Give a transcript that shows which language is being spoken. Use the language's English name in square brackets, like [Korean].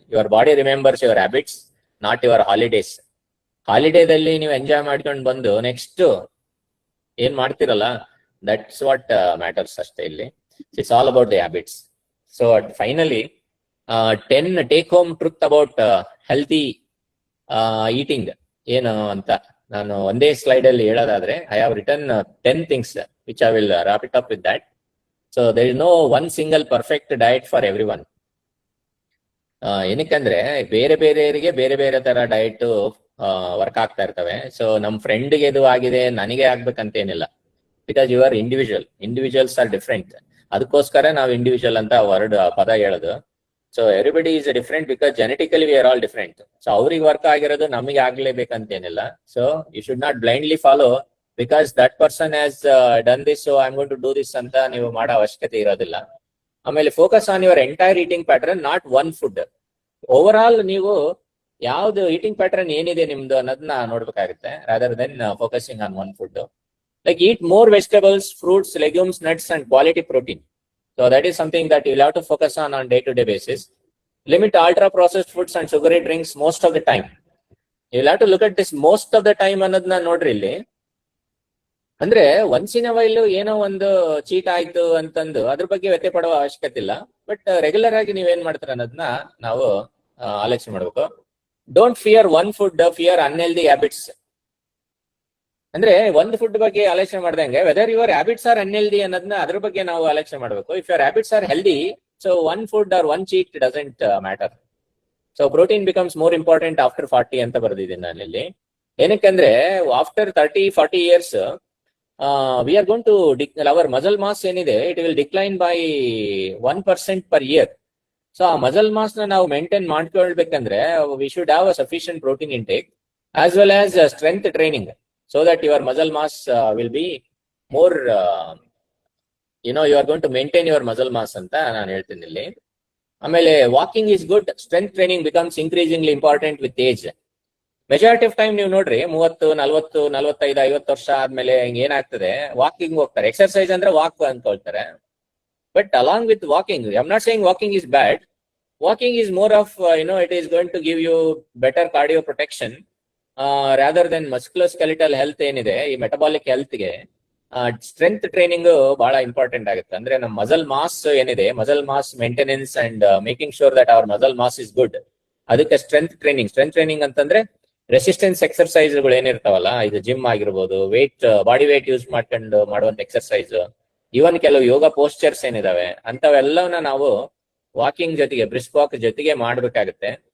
[English] Your body remembers your habits, not your holidays. [Kannada] ಹಾಲಿಡೇದಲ್ಲಿ ನೀವು enjoy ಮಾಡ್ಕೊಂಡು ಬಂದು ನೆಕ್ಸ್ಟ್ ಏನ್ ಮಾಡ್ತಿರಲ್ಲ, [English] that's what matters [Kannada] ಅಷ್ಟೇ ಇಲ್ಲಿ. [English] It's all about the habits. So finally 10 take home truth about healthy eating [Kannada] ಏನು ಅಂತ ನಾನು ಒಂದೇ ಸ್ಲೈಡ್ ಅಲ್ಲಿ ಹೇಳೋದಾದ್ರೆ, [English] I have written 10 things which I will wrap it up with that. So there is no one single perfect diet for everyone. [Kannada] ಏನಕ್ಕಂದ್ರೆ ಬೇರೆ ಬೇರೆಯವರಿಗೆ ಬೇರೆ ಬೇರೆ ತರ ಡಯಟ್ ವರ್ಕ್ ಆಗ್ತಾ ಇರ್ತವೆ. ಸೊ ನಮ್ ಫ್ರೆಂಡ್ಗೆ ಇದು ಆಗಿದೆ ನನಗೆ ಆಗ್ಬೇಕಂತ ಏನಿಲ್ಲ, [English] Because you are individuals are different. [Kannada] ಅದಕ್ಕೋಸ್ಕರ ನಾವು ಇಂಡಿವಿಜುವಲ್ ಅಂತ ಪದ ಹೇಳೋದು. [English] So everybody is different because genetically we are all different. [Kannada] So ಅವ್ರಿಗೆ ವರ್ಕ್ ಆಗಿರೋದು ನಮಗೆ ಆಗ್ಲೇಬೇಕಂತ ಏನಿಲ್ಲ. [English] so you should not blindly follow because that person has done this, so I'm going to do this [Kannada] ಅಂತ ನೀವು ಮಾಡೋ ಅವಶ್ಯಕತೆ ಇರೋದಿಲ್ಲ. [English] ಆಮೇಲೆ focus on your entire eating pattern, not one food. Over all [Kannada] ನೀವು ಯಾವ್ದು ಈಟಿಂಗ್ ಪ್ಯಾಟರ್ನ್ ಏನಿದೆ ನಿಮ್ದು ಅನ್ನೋದನ್ನ ನೋಡ್ಬೇಕಾಗುತ್ತೆ, [English] Rather than focusing on one food. Like eat more vegetables, fruits, legumes, nuts and quality protein. So that is something that you will have to focus on day to day basis. Limit ultra processed foods and sugary drinks most of the time. You will have to look at this most of the time [Kannada] ಅನ್ನೋದನ್ನ ನೋಡ್ರಿ ಇಲ್ಲಿ. ಅಂದ್ರೆ [English] once in a while [Kannada] ಏನೋ ಒಂದು cheat ಆಯ್ತು ಅಂತಂದು ಅದ್ರ ಬಗ್ಗೆ ವ್ಯಥೆ ಪಡುವ ಅವಶ್ಯಕತೆ ಇಲ್ಲ. ಬಟ್ ರೆಗ್ಯುಲರ್ ಆಗಿ ನೀವೇನ್ ಮಾಡ್ತೀರ ಅನ್ನೋದನ್ನ ನಾವು ಆಲೋಚನೆ ಮಾಡ್ಬೇಕು. [English] Don't fear one food, fear unhealthy habits. [Kannada] ಅಂದ್ರೆ ಒಂದು ಫುಡ್ ಬಗ್ಗೆ ಆಲೋಚನೆ ಮಾಡ್ದಂಗೆ [English] whether your habits are unhealthy [Kannada] ಅನ್ನೋದನ್ನ ಅದ್ರ ಬಗ್ಗೆ ನಾವು ಆಲೋಚನೆ ಮಾಡ್ಬೇಕು. [English] If your habits are healthy, so one food or one cheat doesn't matter. So protein becomes more important after 40 [Kannada] ಅಂತ ಬರ್ದಿದ್ದೀನಿ ನಾನಿಲ್ಲಿ. [English] ಏನಕ್ಕಂದ್ರೆ after 30-40 years we are going to our muscle mass ಏನಿದೆ, it will decline by 1% per year. [Kannada] So ಆ muscle mass ನ ನಾವು maintain ಮಾಡ್ಕೊಳ್ಬೇಕಂದ್ರೆ [English] we should have a sufficient protein intake as well as strength training so that your muscle mass will be more you are going to maintain your muscle mass [Kannada] ಅಂತ ನಾನು ಹೇಳ್ತೀನಿ ಇಲ್ಲಿ. [English] ಆಮೇಲೆ walking is good, strength training becomes increasingly important with age. [Kannada] Majority of time ನೀವು ನೋಡ್ರಿ 30, 40, 45, 50 ವರ್ಷ ಆದ್ಮೇಲೆ ಏನಾಗ್ತದೆ, ವಾಕಿಂಗ್ ಹೋಗ್ತಾರೆ. ಎಕ್ಸರ್ಸೈಸ್ ಅಂದ್ರೆ walk ಅನ್ಕೊಳ್ತಾರೆ. [English] But along with walking, I am not saying walking is bad. Walking is more of it is going to give you better cardio protection rather than musculoskeletal health [Kannada] ಏನಿದೆ, ಈ metabolic ಹೆಲ್ತ್ಗೆ strength training ಬಹಳ important ಆಗುತ್ತೆ. ಅಂದ್ರೆ ನಮ್ಮ muscle mass ಏನಿದೆ, muscle mass maintenance and [English] making sure that our muscle mass is good, [Kannada] ಅದಕ್ಕೆ strength training ಅಂತಂದ್ರೆ resistance ಎಕ್ಸರ್ಸೈಸ್ಗಳು ಏನಿರ್ತಾವಲ್ಲ, ಇದು ಜಿಮ್ ಆಗಿರ್ಬೋದು, ಬಾಡಿ ವೇಟ್ ಯೂಸ್ ಮಾಡ್ಕೊಂಡು ಮಾಡುವಂತ ಎಕ್ಸರ್ಸೈಸ್, ಇವನ್ ಕೆಲವು ಯೋಗ ಪೋಸ್ಚರ್ಸ್ ಏನಿದಾವೆ ಅಂತವೆಲ್ಲವನ್ನ ನಾವು ವಾಕಿಂಗ್ ಜೊತೆಗೆ, ಬ್ರಿಸ್ಕ್ ವಾಕ್ ಜೊತೆಗೆ ಮಾಡ್ಬೇಕಾಗುತ್ತೆ.